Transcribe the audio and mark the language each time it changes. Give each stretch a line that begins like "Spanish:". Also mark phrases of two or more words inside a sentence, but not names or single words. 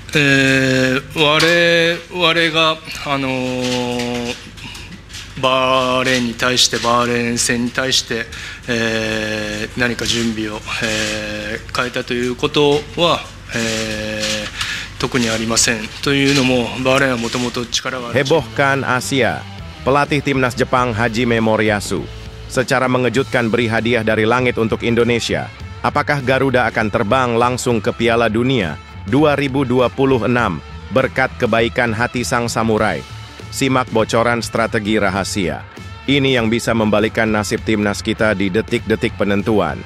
Japanese: 我が、バーレーンに対して、バーレーン戦に対して、何か準備を、変えたということは、特にありません。というのも、バーレーンはもともと力がある。
Indonesian: Hebohkan Asia, pelatih timnas Jepang Hajime Moriyasu secara mengejutkan beri hadiah dari langit untuk Indonesia. Apakah Garuda akan terbang langsung ke Piala Dunia 2026 berkat kebaikan hati sang samurai? Simak bocoran strategi rahasia. Ini yang bisa membalikkan nasib timnas kita di detik-detik penentuan.